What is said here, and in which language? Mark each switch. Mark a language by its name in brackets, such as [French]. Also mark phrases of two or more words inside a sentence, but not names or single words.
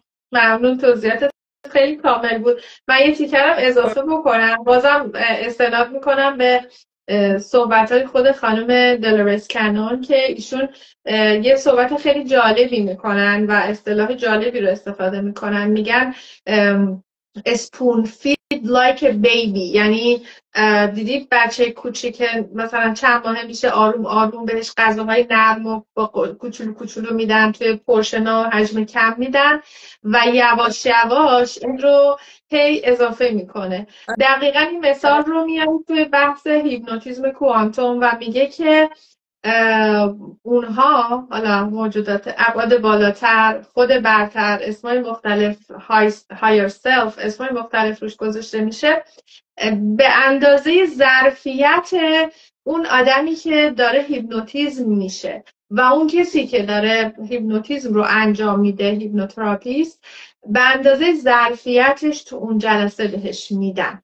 [Persian] ممنون، توضیحات خیلی کامل بود. من یه تیکرم اضافه بکنم، بازم استناد میکنم به صحبت‌های خود خانم دلورس کنون که ایشون یه صحبت خیلی جالبی میکنن و اصطلاح جالبی رو استفاده میکنن. [English] میگن spoon feed like a baby، [Persian] یعنی دیدید بچه کوچیک مثلا چند ماه میشه آروم آروم بهش غذاهای نرم و کوچولو کوچولو میدن، توی پورشن حجم کم میدن و یواش یواش این رو هی اضافه میکنه. دقیقا این مثال رو میاره توی بحث هیپنوتیزم کوانتوم و میگه که اونها، حالا موجودات ابعاد بالاتر، خود برتر، اسمای مختلف، [English] higher self، [Persian] اسمای مختلف روش گذاشته میشه، به اندازه ظرفیت اون آدمی که داره هیپنوتیزم میشه و اون کسی که داره هیپنوتیزم رو انجام میده، هیپنوتراپیست، به اندازه ظرفیتش تو اون جلسه بهش میدن.